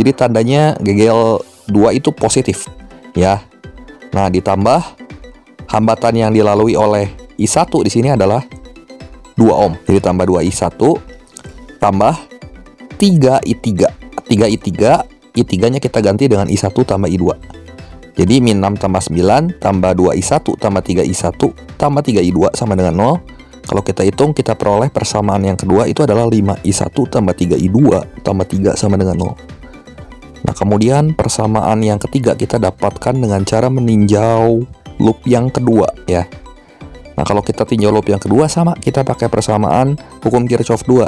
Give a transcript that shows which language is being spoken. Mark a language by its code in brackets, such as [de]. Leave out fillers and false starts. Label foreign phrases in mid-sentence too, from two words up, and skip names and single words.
[id] Jadi tandanya GGL2 itu positif ya. Nah, ditambah hambatan yang dilalui oleh I1 di sini adalah 2 ohm. Jadi tambah 2 I1 tambah 3 I3. 3 I3, I3-nya kita ganti dengan I1 tambah I2. Jadi min 6 tambah 9 tambah 2 I1 tambah 3 I1 tambah 3 I2 sama dengan 0. Kalau kita hitung, kita peroleh persamaan yang kedua itu adalah 5 I1 tambah 3 I2 tambah 3 sama dengan 0. Nah, kemudian persamaan yang ketiga kita dapatkan dengan cara meninjau loop yang kedua ya. Nah, kalau kita tinjau loop yang kedua sama, kita pakai persamaan hukum Kirchhoff 2.